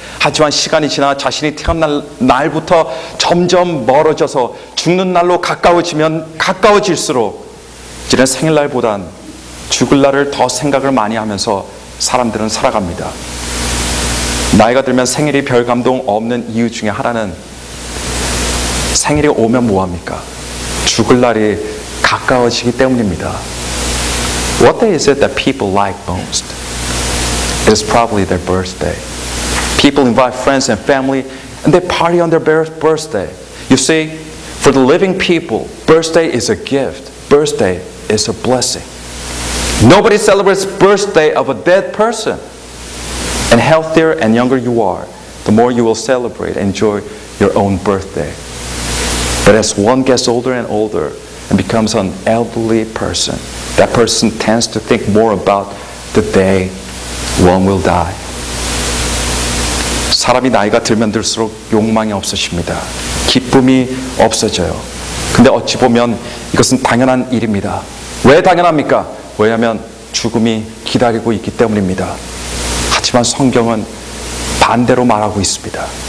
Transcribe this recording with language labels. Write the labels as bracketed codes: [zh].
[ko] 하지만 시간이 지나 자신이 태어난 날부터 점점 멀어져서 죽는 날로 가까워지면 가까워질수록 이제는 생일날보단 죽을 날을 더 생각을 많이 하면서 사람들은 살아갑니다. 나이가 들면 생일이 별 감동 없는 이유 중에 하나는 생일이 오면 뭐합니까? 죽을 날이 가까워지기 때문입니다. [en] What day is it that people like most? It is probably their birthday. People invite friends and family and they party on their birthday. You see, for the living people, birthday is a gift. Birthday is a blessing. Nobody celebrates birthday of a dead person. And healthier and younger you are, the more you will celebrate and enjoy your own birthday. But as one gets older and older, and becomes an elderly person, that person tends to think more about the day one will die. [ko] 사람이 나이가 들면 들수록 욕망이 없어집니다. 기쁨이 없어져요. 근데 어찌 보면 이것은 당연한 일입니다. 왜 당연합니까? 왜냐하면 죽음이 기다리고 있기 때문입니다. 하지만 성경은 반대로 말하고 있습니다.